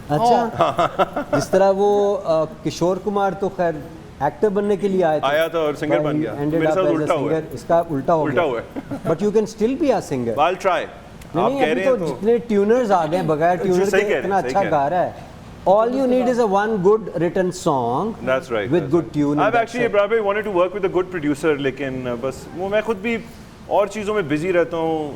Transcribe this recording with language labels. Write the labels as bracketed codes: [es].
[hi] अच्छा जिस तरह वो किशोर कुमार तो खैर एक्टर बनने के लिए आया था और सिंगर बन गया। तो मेरे साथ उल्टा हुआ है। इसका उल्टा हुआ [en] है but you can still be a singer. I try. [hi] आप कह रहे हैं तो जितने ट्यूनर्स आ गए बगैर ट्यूनर के इतना अच्छा गा रहा है। [en] All you need is a one good written song. That's right. With good tune. I've actually Abraar bhai wanted to work with a good producer, [hi] लेकिन बस वो मैं खुद भी और चीज़ों में बिजी रहता हूँ।